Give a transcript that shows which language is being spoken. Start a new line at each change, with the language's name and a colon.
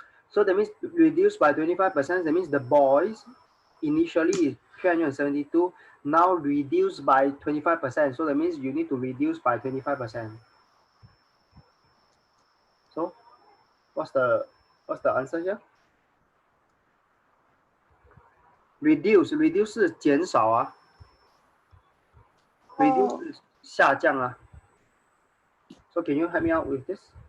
English: So that means reduced by 25%. That means the boys initially is 372. Now reduced by 25%. So that means you need to reduce by 25%. So what's the answer here?
Chinese: Reduce 是减少啊 ，reduce 是下降啊。
English: So can you help me out with this?